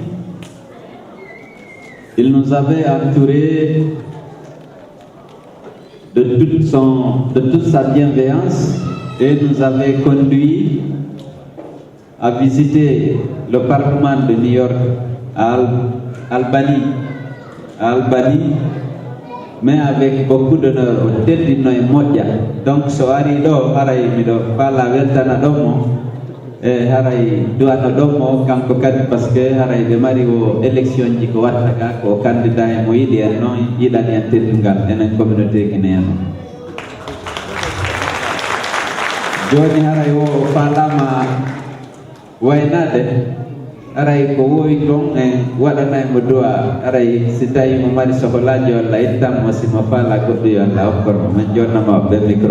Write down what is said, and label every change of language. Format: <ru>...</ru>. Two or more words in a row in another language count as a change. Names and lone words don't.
<fr>il nous avait entourés de toute sa bienveillance et nous avait conduit à visiter le Parlement de New York à Albany, mais avec beaucoup d'honneur. Donc,</fr> <ff>soari do haray mido pala weltana domo e haray duana domo kanko kadi</ff> <fr>parce que</fr> <ff>haray be mari o élection ji ko watta ka ko candidat e mo yiɗi en noon yiɗani en teddungal enen</ff> <fr>communauté guinéenne.</fr> <ff>Joni haray o falama waynade aray ko wowi ton en waɗanaymo duwa aray si tawi mo mari sohlaji walla ittanmo simo faala goɗɗo yo Allah hokkormo min jonnama ɓe micro</ff>